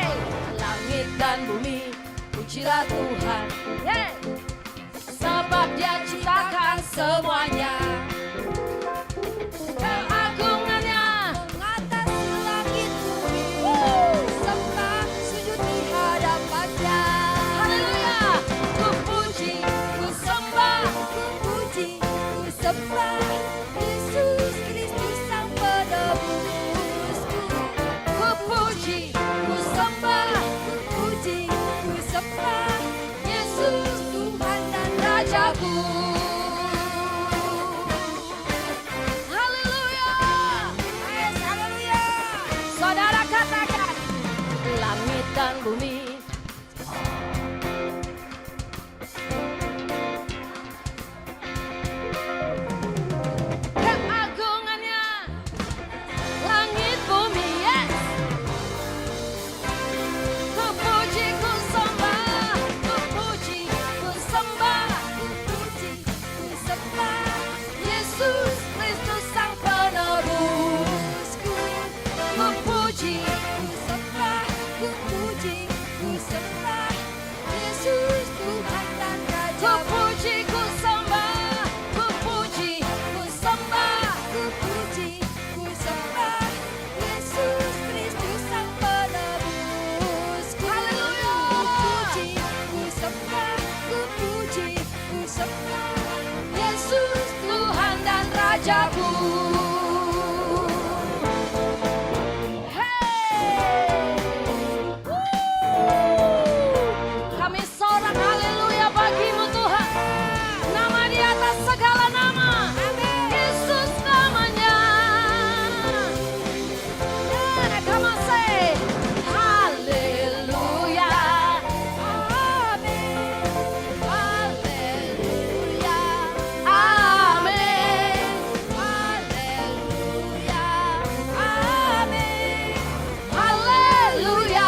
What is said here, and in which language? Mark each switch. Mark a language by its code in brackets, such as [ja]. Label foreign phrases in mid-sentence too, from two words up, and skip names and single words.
[id] Langit dan bumi, pujilah Tuhan. Yeah. Sebab Dia ciptakan semuanya. Keagungannya mengatasi langit bumi. Sembah sujud di hadapannya. Haleluya. Ku puji, ku sembah, ku puji, ku sembah Yesus Kristus Sang Penebusku. Ku puji, ku sembah, ku puji, ku sembah Yesus Tuhan dan Rajaku. Haleluya. Yes, haleluya. Saudara katakan, langit dan bumi. Keagungannya, langit bumi, yes. Ku puji, ku sembah, ku puji, ku sembah, ku puji, ku sembah Yesus Kristus Sang Penebusku. Ku puji, ku sembah, ku puji, ku sembah Yesus Tuhan dan Raja. Ku puji, ku sembah, ku puji, ku sembah, ku puji, ku sembah Yesus Kristus Sang Penebusku. Haleluya. Ku puji, ku sembah, ku puji, ku sembah Yesus Tuhan dan Rajaku. Hey! Kami sorak haleluya bagi-Mu Tuhan. Nama di atas segala nama. Yesus namanya. [en] Yeah, come on say haleluya. [id] Amin. Haleluya. Amin. Haleluya. Amin. Haleluya.